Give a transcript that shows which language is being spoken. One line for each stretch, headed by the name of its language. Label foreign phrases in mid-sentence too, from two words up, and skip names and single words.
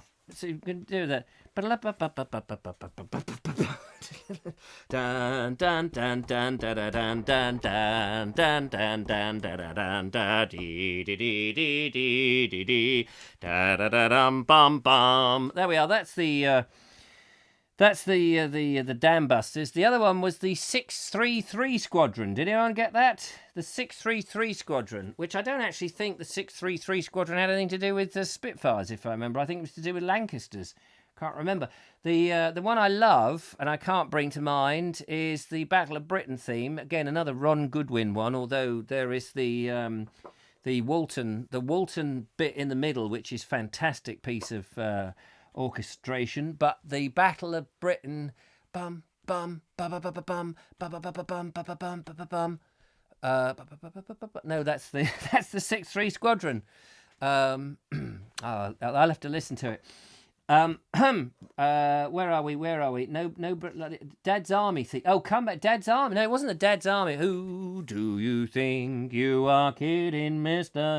English: So you can do that. Dun dun dun dun dun dun dun dun dun dun dun dun dun dee dee dee dee dee dee dee da da da dum bum bum. There we are. That's the Dam Busters. The other one was the 633 Squadron. Did anyone get that? The 633 Squadron, which I don't actually think the 633 Squadron had anything to do with the Spitfires, if I remember. I think it was to do with Lancasters. Can't remember. The one I love and I can't bring to mind is the Battle of Britain theme. Again, another Ron Goodwin one, although there is the Walton bit in the middle, which is fantastic piece of orchestration. But the Battle of Britain, bum bum ba ba ba ba bum ba ba ba ba bum ba ba bum ba ba bum. No, that's the 6-3 Squadron. I'll have to listen to it. Where are we? No, Dad's Army thing. Oh, come back, Dad's Army. No, it wasn't the Dad's Army. Who do you think you are kidding, Mr.